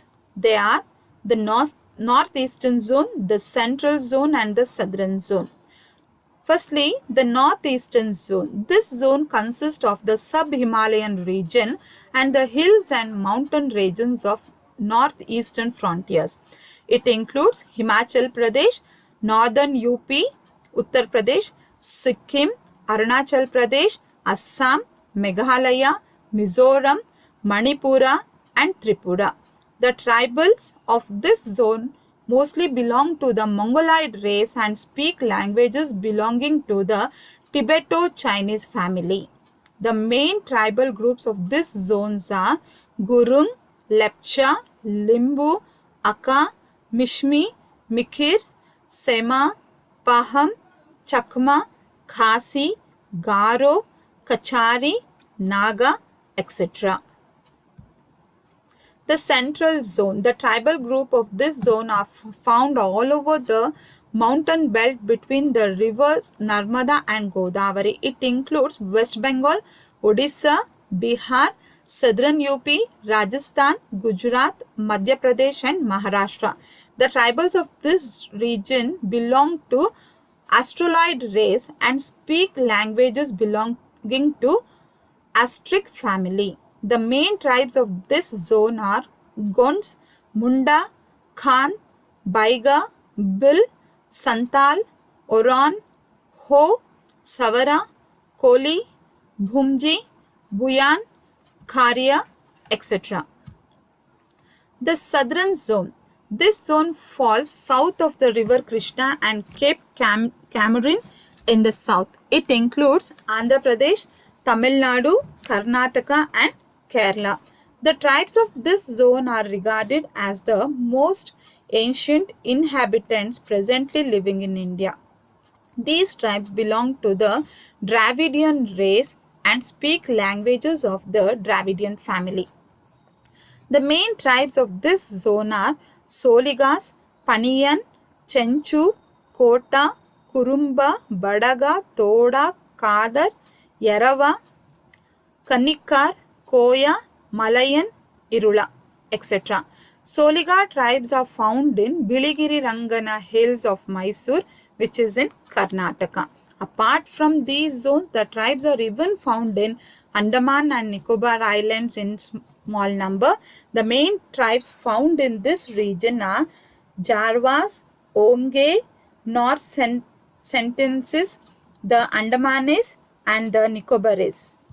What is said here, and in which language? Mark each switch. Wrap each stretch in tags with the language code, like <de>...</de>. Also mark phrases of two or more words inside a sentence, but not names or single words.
<en>They are the northeastern zone, the central zone, and the southern zone. Firstly, the northeastern zone. This zone consists of the sub-Himalayan region and the hills and mountain regions of northeastern frontiers. It includes Himachal Pradesh, northern UP, Uttar Pradesh, Sikkim, Arunachal Pradesh, Assam, Meghalaya, Mizoram, Manipura, and Tripura. The tribals of this zone mostly belong to the Mongoloid race and speak languages belonging to the Tibeto-Chinese family. The main tribal groups of this zones are Gurung, Lepcha, Limbu, Aka, Mishmi, Mikir, Sema, Paham, Chakma, Khasi, Garo, Kachari, Naga, etc. The central zone. The tribal group of this zone are found all over the mountain belt between the rivers Narmada and Godavari. It includes West Bengal, Odisha, Bihar, southern UP, Rajasthan, Gujarat, Madhya Pradesh and Maharashtra. The tribals of this region belong to Australoid race and speak languages belonging to Astric family. The main tribes of this zone are Gonds, Munda, Khan, Baiga, Bil, Santal, Oran, Ho, Savara, Koli, Bhumji, Buyan, Kharia, etc. The southern zone. This zone falls south of the river Krishna and Cape Cameron in the south. It includes Andhra Pradesh, Tamil Nadu, Karnataka and Kerala. The tribes of this zone are regarded as the most ancient inhabitants presently living in India. These tribes belong to the Dravidian race and speak languages of the Dravidian family. The main tribes of this zone are Soligas, Paniyan, Chenchu, Kota, Kurumba, Badaga, Toda, Kadar, Yarava, Kanikar, Koya, Malayan, Irula, etc. Soliga tribes are found in Biligiri Rangana hills of Mysore, which is in Karnataka. Apart from these zones, the tribes are even found in Andaman and Nicobar Islands in small number. The main tribes found in this region are Jarvas, Onge, North Sentences, the Andamanes and the Nicobares.</en>